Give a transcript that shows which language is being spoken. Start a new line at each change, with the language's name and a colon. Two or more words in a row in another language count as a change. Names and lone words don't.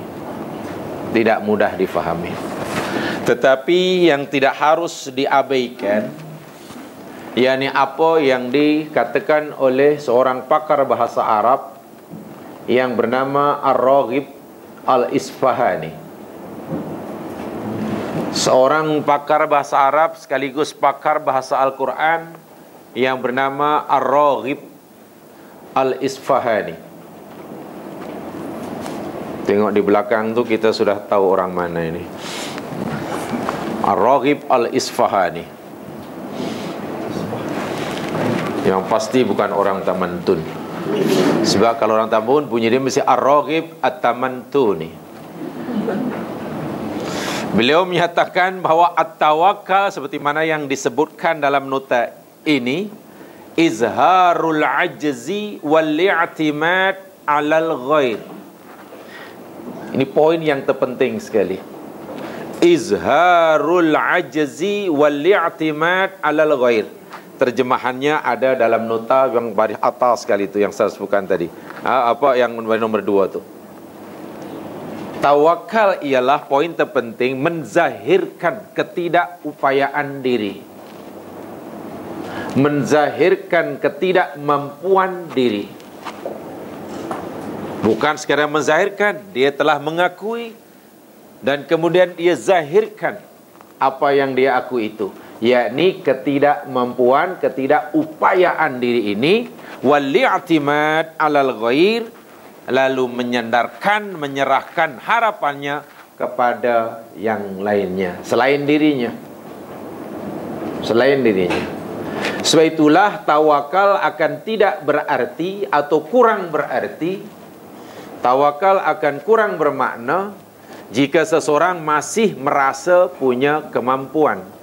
Malay: Tidak mudah difahami. Tetapi yang tidak harus diabaikan, yakni apa yang dikatakan oleh seorang pakar bahasa Arab yang bernama Ar-Raghib Al-Isfahani. Seorang pakar bahasa Arab sekaligus pakar bahasa Al-Quran yang bernama Ar-Raghib Al-Isfahani. Tengok di belakang tu kita sudah tahu orang mana ini. Ar-Raghib Al-Isfahani. Yang pasti bukan orang Tamantun. Sebab kalau orang Tambun punya dia mesti Ar-Raghib At-Tamantuni. Beliau menyatakan bahawa at-tawakkal seperti mana yang disebutkan dalam nota ini,
Arabic: إظهار العجز والاعتماد على الغير.
Malay: Ini poin yang terpenting sekali.
Arabic: إظهار العجز والاعتماد على الغير.
Malay: Terjemahannya ada dalam nota yang baris atas sekali itu yang saya sebutkan tadi. Apa yang nomor 2 tu? Tawakal ialah poin terpenting, menzahirkan ketidakupayaan diri, menzahirkan ketidakmampuan diri. Bukan sekadar menzahirkan, dia telah mengakui dan kemudian dia zahirkan apa yang dia akui itu, yakni ketidakmampuan, ketidakupayaan diri ini,
Arabic: والاعتماد على الغير,
Malay: lalu menyandarkan, menyerahkan harapannya kepada yang lainnya selain dirinya. Selain dirinya. Sebab itulah tawakal akan tidak berarti atau kurang berarti, tawakal akan kurang bermakna jika seseorang masih merasa punya kemampuan.